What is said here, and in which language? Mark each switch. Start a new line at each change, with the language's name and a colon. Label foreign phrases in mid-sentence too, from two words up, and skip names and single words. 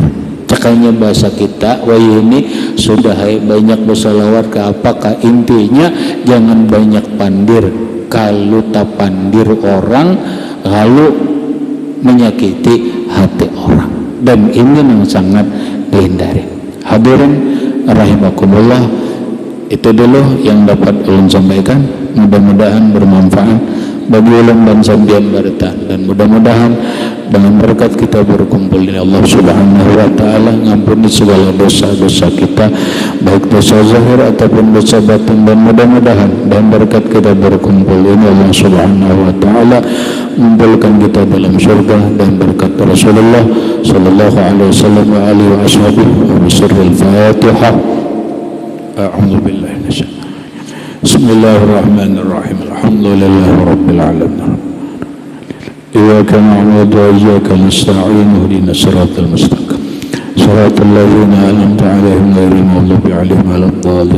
Indonesian: Cakanya bahasa kita, wah ini sudah banyak bersalawat ke apakah, intinya jangan banyak pandir. Kalau tak pandir orang, lalu menyakiti hati orang, dan ini yang sangat dihindari. Hadirin rahimakumullah, itu dulu yang dapat ulun sampaikan. Mudah-mudahan bermanfaat bagi ulun dan sambian bertahan, dan mudah-mudahan dengan berkat kita berkumpul ini Allah
Arabic: سبحانه وتعالى
Indonesian: ngampuni segala dosa-dosa kita, baik dosa zahir ataupun dosa batin, dan mudah-mudahan dan berkat kita berkumpul ini Allah
Arabic: سبحانه وتعالى
Indonesian: mengumpulkan kita dalam surga dan berkat Rasulullah
Arabic: صلى الله عليه وسلم وآله وأصحابه وبسر الفاتحة. أعوذ بالله من الشيطان الرجيم. بسم الله الرحمن الرحيم. الحمد لله رب العالمين. إياك نعبد وإياك نستعين اهدنا الصراط المستقيم صراط الذين أنعمت عليهم غير المغضوب عليهم ولا الضالين.